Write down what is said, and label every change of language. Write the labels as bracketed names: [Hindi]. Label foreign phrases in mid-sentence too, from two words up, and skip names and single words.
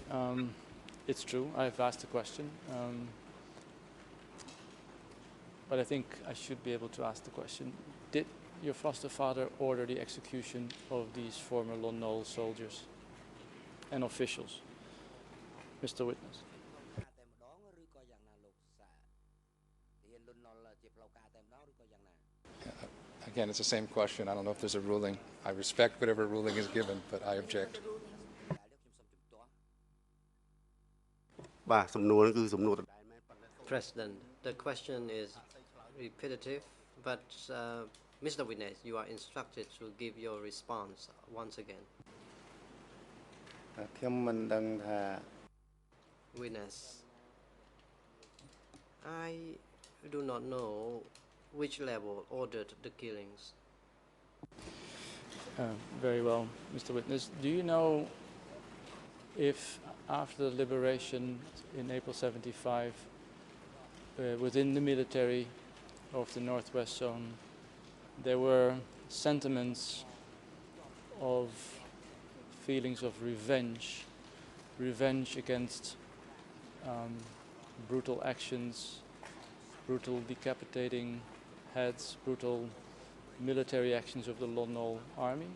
[English] It's true, I've asked the question. But I think I should be able to ask the question, did your foster father order the execution of these former Lon Nol soldiers and officials? Mr. Witness. Again, it's the same question. I don't know if there's a ruling. I respect whatever ruling is given, but I object. [Khmer] បាទសំណួរហ្នឹងគឺសំណួរដដែលមែនប៉ុន្តែ [English] President, the question is repetitive, but Mr. Witness, you are instructed to give your response once again. [Khmer] ខ្ញុំមិនដឹងថា [English] Witness, I do not know which level ordered the killings. Very well, Mr. Witness. Do you know if after the liberation in April 75, within the military of the Northwest Zone, there were sentiments of feelings of revenge against brutal actions, brutal decapitating heads, brutal military actions of the Lon Nol army?